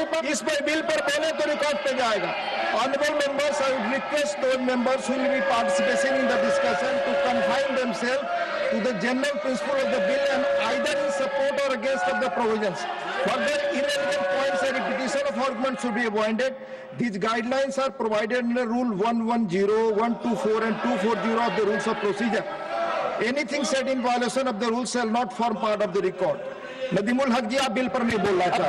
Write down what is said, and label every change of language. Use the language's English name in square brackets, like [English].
[Hindi] इस पर बिल पर बोले तो रिकॉर्ड पे जाएगा। [English] Honorable members, I would request those members who will be participating in the discussion to confine themselves to the general principle of the bill and either in support or against of the provisions. Further irrelevant points and repetition of arguments should be avoided. These guidelines are provided in the Rule 110, 124 and 240 of the Rules of Procedure. Anything said in violation of the rules shall not form part of the record. [Hindi] Nadimul हक जी, आप bill पर नहीं बोल रहा था।